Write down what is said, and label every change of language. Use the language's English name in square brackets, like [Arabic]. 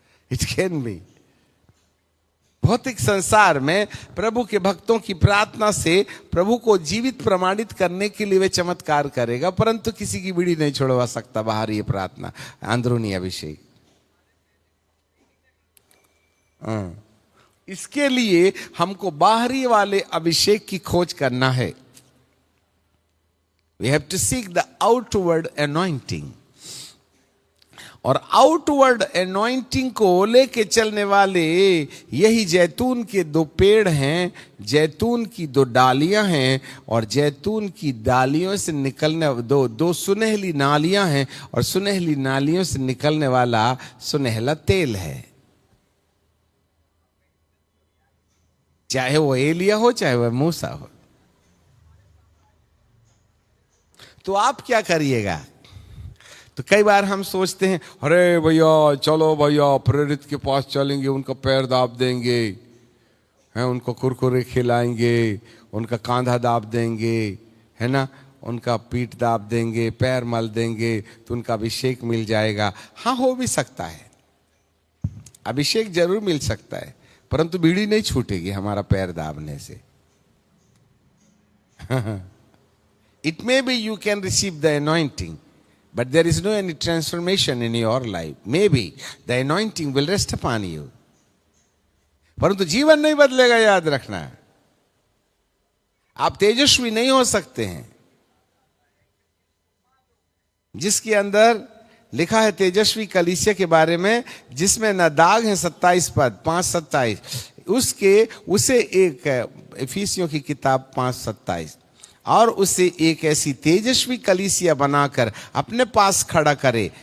[English] It can be. [Hindi] भौतिक संसार में प्रभु के भक्तों की प्रार्थना से प्रभु को जीवित प्रमाणित करने के लिए वे चमत्कार करेगा, परंतु किसी की बीड़ी नहीं छोड़वा सकता बाहर ये प्रार्थना, अंदरूनी अभिषेक। इसके लिए हमको बाहरी वाले अभिषेक की खोज करना है। [English] We have to seek the outward anointing। [Hindi] और आउटवर्ड anointing को लेके चलने वाले यही जैतून के दो पेड़ हैं, जैतून की दो डालियां हैं, और जैतून की डालियों से निकलने दो सुनहली नालियां हैं, और सुनहली नालियों से निकलने वाला सुनहला तेल है। चाहे वो एलिया हो, चाहे वह मूसा हो। तो आप क्या करिएगा? तो कई बार हम सोचते हैं, अरे भैया चलो भैया प्रेरित के पास चलेंगे, उनका पैर दाब देंगे, हैं, उनको कुरकुरे खिलाएंगे, उनका कांधा दाब देंगे, है ना, उनका पीठ दाब देंगे, पैर मल देंगे, तो उनका अभिषेक मिल जाएगा। हाँ, हो भी सकता है, अभिषेक जरूर मिल सकता है, परंतु बीड़ी नहीं छूटेगी हमारा पैर दाबने से। [English] It may be you can receive the anointing, but there is no any transformation in your life. Maybe the anointing will rest upon you, [Hindi] परंतु जीवन नहीं बदलेगा, याद रखना। आप तेजस्वी नहीं हो सकते हैं। जिसके अंदर लिखा है तेजस्वी कलीसिया के बारे में, जिसमें न दाग है, 27 पद 5:27, उसे एक इफिसियों की किताब 5:27, और उसे एक ऐसी तेजस्वी कलीसिया बनाकर अपने पास खड़ा करे।